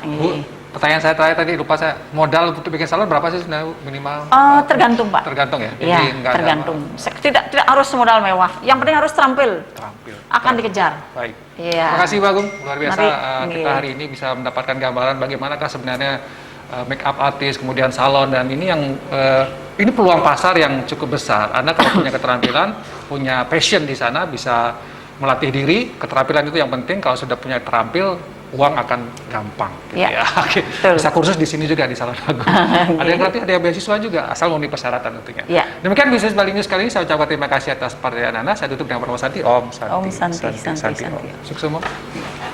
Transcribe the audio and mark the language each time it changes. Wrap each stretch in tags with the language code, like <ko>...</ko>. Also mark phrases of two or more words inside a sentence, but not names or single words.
<id>Bu, pertanyaan saya terakhir tadi lupa saya, modal untuk bikin salon berapa sih minimal? Tergantung Pak. Tergantung ya? Iya, tergantung. Tidak harus modal mewah. Yang penting harus terampil. Akan dikejar. Baik. Iya. Terima kasih Pak Agung, luar biasa. Kita Iya. hari ini bisa mendapatkan gambaran bagaimanakah sebenarnya</id> <en>make up artist,</en> <id>kemudian salon, dan ini yang ini peluang pasar yang cukup besar. Anda kalau punya keterampilan, punya passion di sana, bisa melatih diri. Keterampilan itu yang penting. Kalau sudah punya terampil, uang akan gampang. Gitu Ya. Ya. Oke. Bisa kursus di sini juga di Salon Agung. Ada yang gratis, ada yang beasiswa juga, asal memenuhi persyaratan tentunya. Ya. Demikian bisnis Bali News kali ini. Saya ucapkan terima kasih atas perhatian Anda. Saya tutup dengan permohonan Santi.</id> <ban>Om Santi. Om Santi.</ban> <id>Sukses semua.</id>